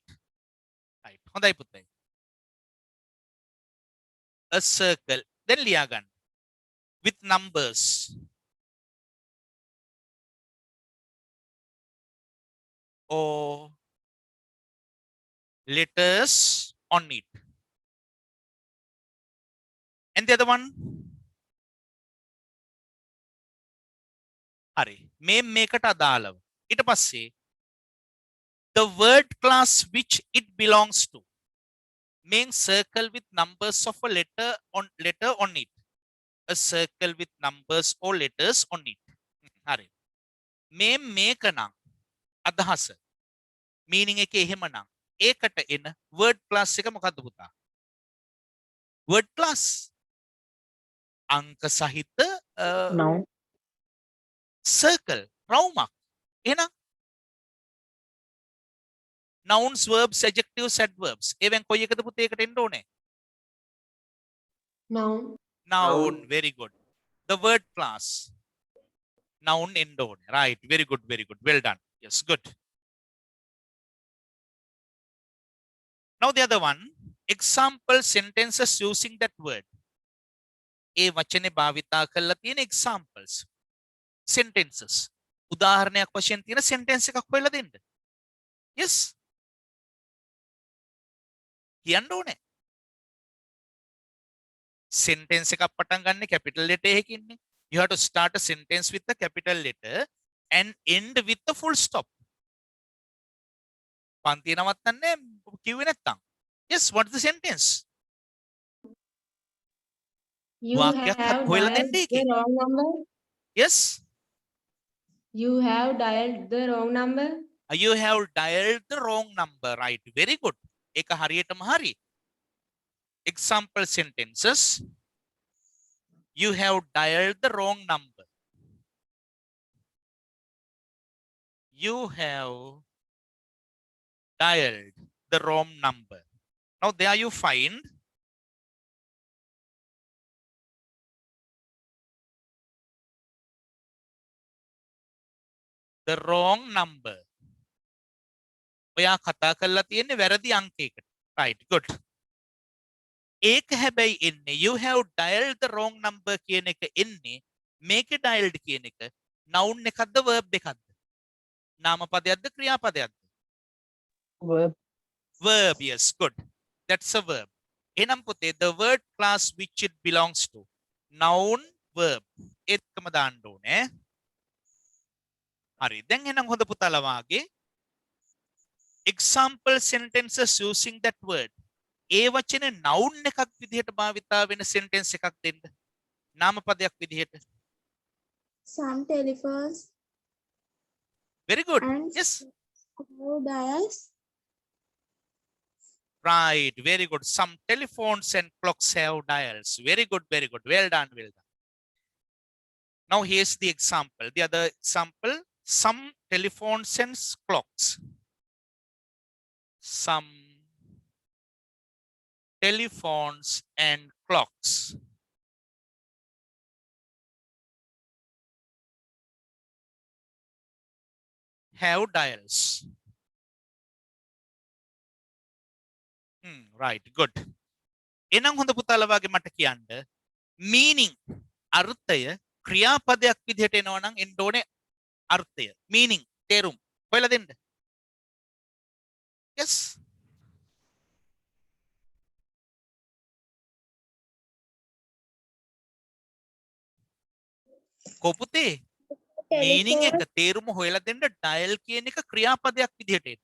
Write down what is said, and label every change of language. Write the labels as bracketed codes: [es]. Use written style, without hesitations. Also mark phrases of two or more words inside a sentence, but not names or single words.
[en] Right. [si] හොඳයි පුතයි. [en] A circle. Then liyagan. With numbers. Or letters on it. And the other one? [si] Hari. මේකට අදාළව. ඊට පස්සේ [en] the word class which it belongs to. Main circle with numbers of a letter on it. A circle with numbers or letters on it. [si] Hari. මේක නම් අදහස. meaning එකේ එහෙම නම් ඒකට එන [en] word class [si] එක මොකද්ද පුතා? word class අංක සහිත [en] noun [si] circle රවුමක්. එහෙනම් [en] nouns verbs adjectives adverbs [si] ඒවෙන් කොයි එකද පුතේ එකට එන්න ඕනේ? [en] noun. Very good. The word class noun [si] එන්න ඕනේ. [en] Right, very good, well done. Yes, good. Now the other one, example sentences using that word. [si] ඒ වචනේ භාවිතා කරලා තියෙන examples. Sentences. උදාහරණයක් වශයෙන් තියෙන sentence එකක් හොයලා දෙන්න. Yes. කියන්න ඕනේ. Sentence එකක් පටන් ගන්න [en] capital letter [si] එකකින්නේ. [en] You have to start a sentence with the capital letter and end with the full stop. [si] පන්තිය නවත්තන්නේ කිව්වේ නැත්තම්. [en] Yes, what is the sentence? You have dialed the wrong number. Yes. You have dialed the wrong number. You have dialed the wrong number. Right. Very good. [si] ඒක හරියටම හරි. [en] Example sentences. You have dialed the wrong number. You have dialed the wrong number. Now there you find the wrong number. [si] ඔයා කතා කරලා තියෙන්නේ වැරදි අංකයකට. [en] Right, good. [si] ඒක හැබැයි එන්නේ [en] you have dialed the wrong number [si] කියන එක එන්නේ මේක dialed කියන එක noun එකක්ද verb එකක්ද? නාමපදයක්ද ක්‍රියාපදයක්ද? [en] Verb. Verb, yes, good. That's a verb. [si] එහෙනම් පුතේ [en] the word class which it belongs to. Noun, verb. [si] ඒකම දාන්න ඕනේ. හරි. දැන් එහෙනම් හොඳ පුතාලා වාගේ [en] example sentences using that word. [si] ඒ වචනේ noun එකක් විදිහට භාවිතා වෙන sentence එකක් දෙන්න. නාමපදයක් විදිහට. [en] Some telephones Very good. and Yes. dials. Right. Very good. Some telephones and clocks have dials. Very good. Very good. Well done. Well done. Now here's the example. The other example. Some telephones and clocks. Some telephones and clocks have dials. Right, good. [si] එනම් හොඳ පුතාලා වගේ මට කියන්න meaning අර්ථය ක්‍රියාපදයක් විදිහට එනවා නම් එන්න ඕනේ අර්ථය meaning තේරුම් හොයලා දෙන්න. Yes. කොපුතේ meaning එක තේරුම හොයලා දෙන්න dial කියන එක ක්‍රියාපදයක් විදිහට එන්න.